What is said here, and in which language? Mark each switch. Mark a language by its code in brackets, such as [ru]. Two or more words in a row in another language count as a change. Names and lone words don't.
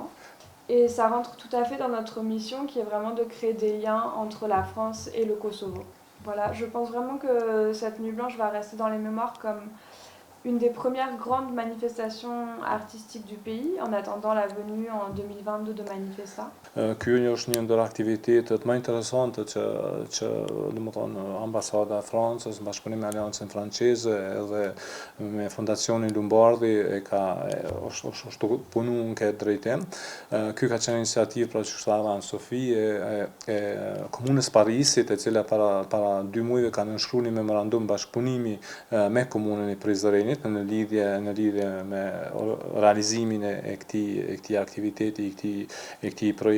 [fr] Et ça rentre tout à fait dans notre mission qui est vraiment de créer des liens entre la France et le Kosovo. Voilà, je pense vraiment que cette nuit blanche va rester dans les mémoires comme une des premières grandes manifestations artistiques du pays, en attendant la venue en 2022 de Manifesta. [sq] Ky është një ndër aktivitetet më interesante që domethënë ambasada e Francës, bashkëpunim me Aleancën Franceze edhe me Fondacionin Lombardi është punu në këtë drejtim. Ky ka qenë iniciativë pra qytetare Anne Sofie e Komunës Parisit, e cila para 2 muajve ka nënshkruar një memorandum bashkëpunimi me Komunën e Prizrenit në lidhje me realizimin e këtij aktiviteti, e këtij projekti.